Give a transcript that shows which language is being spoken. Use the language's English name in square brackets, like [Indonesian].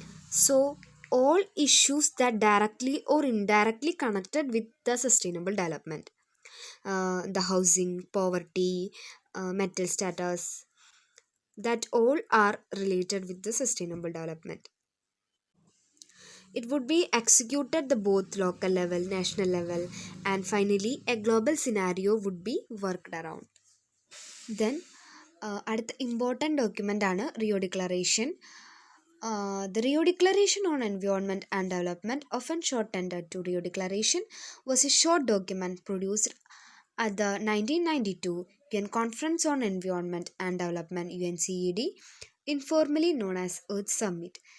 [English] So, all issues that directly or indirectly connected with the sustainable development, the housing, poverty, mental status, that all are related with the sustainable development. It would be executed the both local level, national level, and finally a global scenario would be worked around. [Malayalam] Then അടുത്ത important document ആണ് Rio declaration. The Rio Declaration on Environment and Development, often shortened to Rio Declaration, was a short document produced at the 1992 UN Conference on Environment and Development UNCED, informally known as Earth Summit.